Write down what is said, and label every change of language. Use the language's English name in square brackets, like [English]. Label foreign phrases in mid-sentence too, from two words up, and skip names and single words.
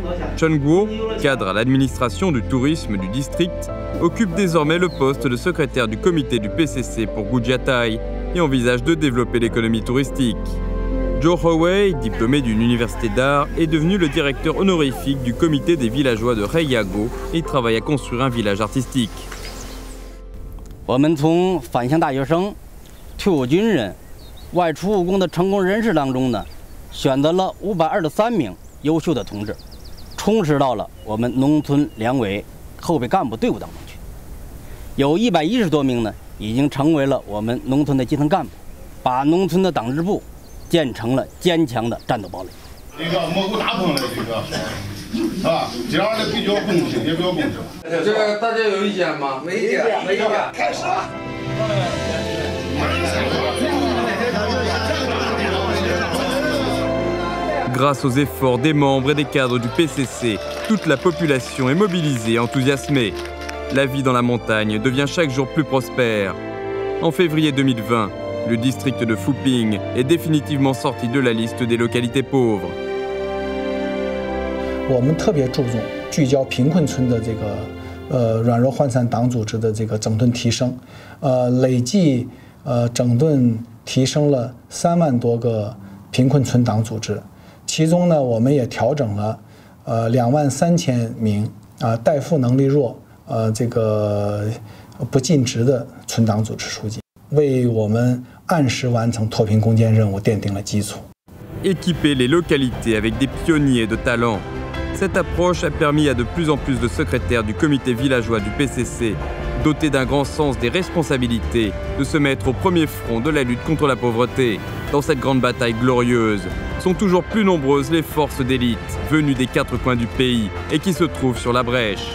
[French] Chen Guo, cadre à l'administration du tourisme du district, occupe désormais le poste de secrétaire du comité du PCC pour Gudiatai et envisage de développer l'économie touristique. Zhou Hewei, diplômé d'une université d'art, est devenu le directeur honorifique du comité des villageois de Heiyago et travaille à construire un village artistique. [Chinese] 我们从返乡大学生、退伍军人、外出务工的成功人士当中呢，选择了523名优秀的同志，充实到了我们农村两委后备干部队伍当中去。有110多名呢，已经成为了我们农村的基层干部，把农村的党支部建成了坚强的战斗堡垒。这个蘑菇大棚的这个，是吧？这样的比较公平，也比较公正。这个大家有意见吗？没意见，没意见。开始吧。 [French] Grâce aux efforts des membres et des cadres du PCC, toute la population est mobilisée et enthousiasmée. La vie dans la montagne devient chaque jour plus prospère. En février 2020, le district de Fuping est définitivement sorti de la liste des localités pauvres. [Chinese] 我们特别注重聚焦贫困村的这个软弱涣散党组织的这个整顿提升，累计整顿提升了3万多个贫困村党组织，其中呢，我们也调整了23000名代付能力弱这个不尽职的村党组织书记，为我们按时完成脱贫攻坚任务奠定了基础。 [French] Équiper les localités avec des pionniers de talent. Cette approche a permis à de plus en plus de secrétaires du comité villageois du PCC, dotés d'un grand sens des responsabilités, de se mettre au premier front de la lutte contre la pauvreté. Dans cette grande bataille glorieuse, sont toujours plus nombreuses les forces d'élite, venues des 4 coins du pays et qui se trouvent sur la brèche.